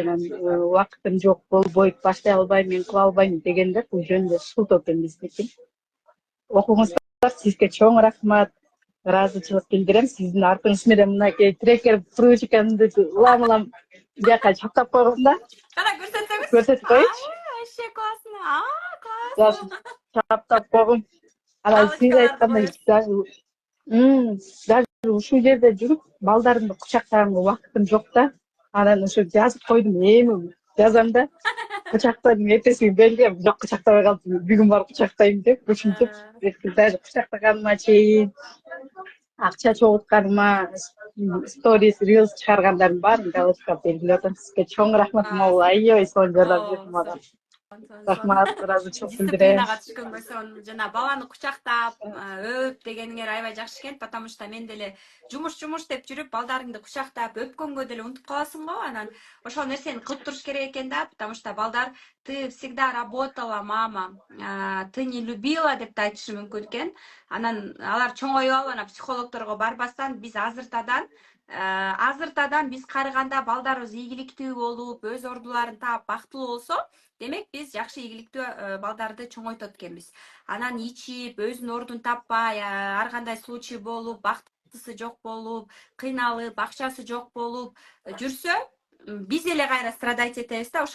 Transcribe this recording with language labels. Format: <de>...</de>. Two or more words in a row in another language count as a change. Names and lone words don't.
<ky>Анан убакытым жок, болбойт, баштай албайм, мен кыла албайм дегендер бул жөнүндө султоо экен биздики. Окуңуздар, сизге чоң рахмат. Ыраазычылык билдирем. Сиздин артыңыз менен мынакей трекер ручкамды улам бияка чаптап койгом да. Кара көрсөтсөңүз. Көрсөтүп коеюнчу.</ky> <ru>Вообще классно. Даже Классно.</ru> <ky>чаптап койгом. Анан сиз Галочкаларды айткандай коюп. даже ушул жерде жүрүп балдарымды кучактаганга убакытым жок да. Анан ушу жазып койдум, эми жазам да. Кучактадым, эртеси күнү белгилеп, жок кучактабай калдым, бүгүн барып кучактайм деп, ушинтип даже кучактаганыма чейин, акча чогултканыма, сторис, рилс чыгаргандардын баарын галочкага белгилеп атам. Сизге чоң рахмат, могул аябай сонун жардам бердиң мага. Рахмат, ыраазычылык билдирем. Дисциплинага түшкөнгө сон жана баланы кучактап өп дегениңер аябай жакшы экен,</ky> <ru>потому что</ru> <ky>мен деле жумуш деп жүрүп балдарыңды кучактап өпкөнгө деле унутуп каласың го. Анан ошол нерсени кылып туруш керек экен да,</ky> <ru>потому что</ru> <ky>балдар</ky> <ru>ты всегда работала, мама, ты не любила</ru> <ky>деп да айтышы мүмкүн экен. Анан алар чоңоюп алып анан психологдорго барбастан биз азыртадан биз карыганда балдарыбыз ийгиликтүү болуп, өз ордуларын таап бактылуу болсо, демек биз жакшы ийгиликтүү балдарды чоңойтот экенбиз. Анан ичип, өзүнүн ордун таппай, ар кандай случай болуп, бактысы жок болуп, кыйналып, акчасы жок болуп жүрсө, биз эле кайра страдать этебиз да.</ky>